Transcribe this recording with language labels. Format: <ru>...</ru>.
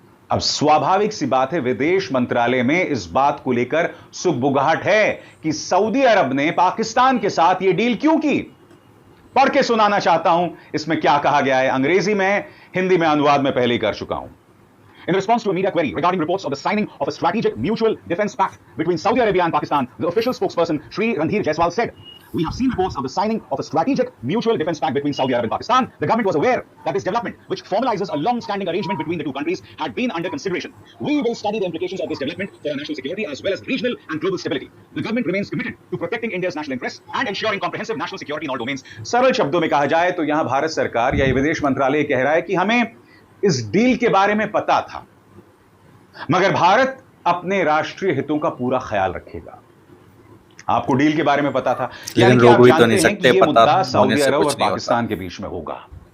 <hi>अब स्वाभाविक सी बात है, विदेश मंत्रालय में इस बात को लेकर सुगबुगाहट है कि सऊदी अरब ने पाकिस्तान के साथ यह डील क्यों की। पढ़ के सुनाना चाहता हूं इसमें क्या कहा गया है, अंग्रेजी में, हिंदी में अनुवाद में पहले ही कर चुका हूं।</hi> <en>In response to a media query regarding reports of the signing of a strategic mutual defense pact between Saudi Arabia and Pakistan, the official spokesperson Shri Randhir Jaiswal said, "We have seen reports of the signing of a strategic mutual defense pact between Saudi Arabia and Pakistan. The government was aware that this development, which formalizes a long-standing arrangement between the two countries, had been under consideration. We will study the implications of this development for our national security as well as regional and global stability. The government remains committed to protecting India's national interests and ensuring comprehensive national security in all domains."</en> <hi>सरल शब्दों में कहा जाए तो यहां भारत सरकार या विदेश मंत्रालय कह रहा है कि हमें इस डील के बारे में पता था, मगर भारत अपने राष्ट्रीय हितों का पूरा ख्याल रखेगा। आपको डील के बारे में पता था, यानी कि आप जानते हैं कि ये मुद्दा सऊदी अरब और पाकिस्तान के बीच में होगा।</hi>